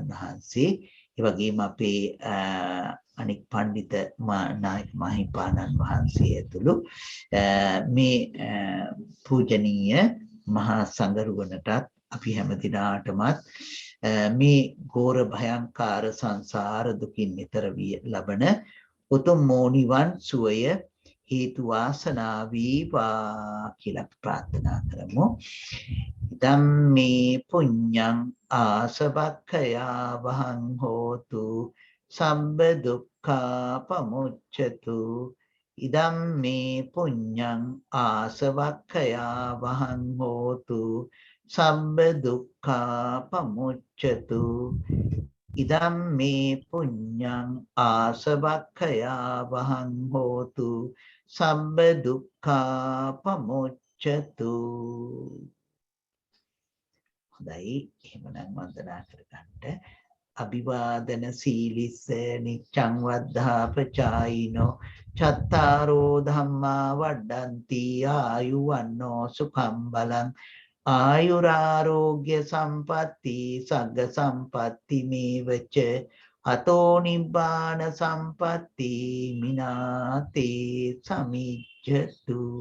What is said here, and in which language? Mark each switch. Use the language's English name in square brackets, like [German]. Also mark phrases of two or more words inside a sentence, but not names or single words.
[Sinhala] වහන්සේ ඒ වගේම අපේ අනික් පඬිත නායක මහිපාණන් වහන්සේ ඇතුළු මේ පූජනීය මහා සංඝරුවනටත් අපි හැම දිනාටමත් මේ ගෝර භයංකාර සංසාර දුකින් නිතර ලබන උතුම් නිවන් සුවය හේතු වාසනා වේවා කියලා ප්‍රාර්ථනා කරමු. [Pali] ධම්මේ පුඤ්ඤං ආසවක්ඛයා වහං හෝතු සම්බ දුක්ඛා පමුච්ඡතු. ඉදම්මේ පුඤ්ඤං ආසවක්ඛයා වහං හෝතු සම්බ දුක්ඛා පමුච්ඡතු. ඉදම්මේ පුඤ්ඤං ආසවක්ඛයා වහං හෝතු සම්බ දුක්ඛා පමුච්ඡතු. [Sinhala] හොඳයි එහෙමනම් වන්දනා කරගන්න. [Pali] අභිවාදන සීලිස්ස නිච්ඡං වද්ධාපචායිනෝ චත්තාරෝ ධම්මා වඩ්ඩಂತಿ ආයුවන්නෝ සුඛං බලං ආයුරාෝග්‍ය සම්පatti සග්ග සම්පatti මේවච අතෝ නිබ්බාන සම්පatti මිනාතේ සමිජ්ජතු.